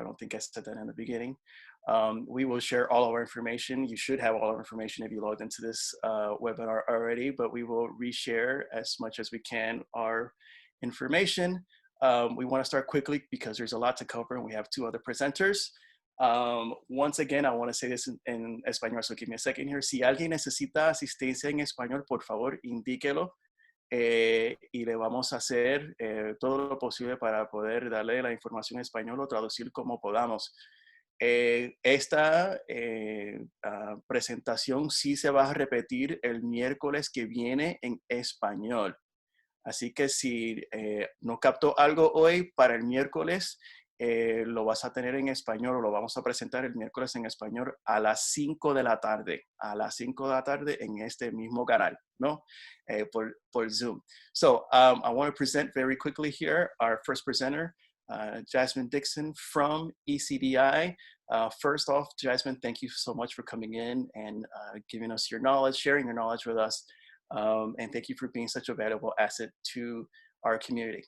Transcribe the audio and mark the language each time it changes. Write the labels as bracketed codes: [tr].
[en] I don't think I said that in the beginning. We will share all of our information. You should have all our information if you logged into this webinar already, but we will reshare as much as we can our information. We want to start quickly because there's a lot to cover and we have two other presenters. Once again, I want to say this [es] en español, [en] so give me a second here. [es] Si alguien necesita asistencia en español, por favor, indíquelo. Y le vamos a hacer todo lo posible para poder darle la información en español o traducir como podamos. Esta presentación sí se va a repetir el miércoles que viene en español. Así que si no captó algo hoy, para el miércoles lo vas a tener en español o lo vamos a presentar el miércoles en español a las 5 de la tarde. A las 5 de la tarde en este mismo canal, ¿no? Por Zoom. [en] So I want to present very quickly here our first presenter, Jasmine Dixon from ECDI. First off, Jasmine, thank you so much for coming in and giving us your knowledge, sharing your knowledge with us. And thank you for being such a valuable asset to our community.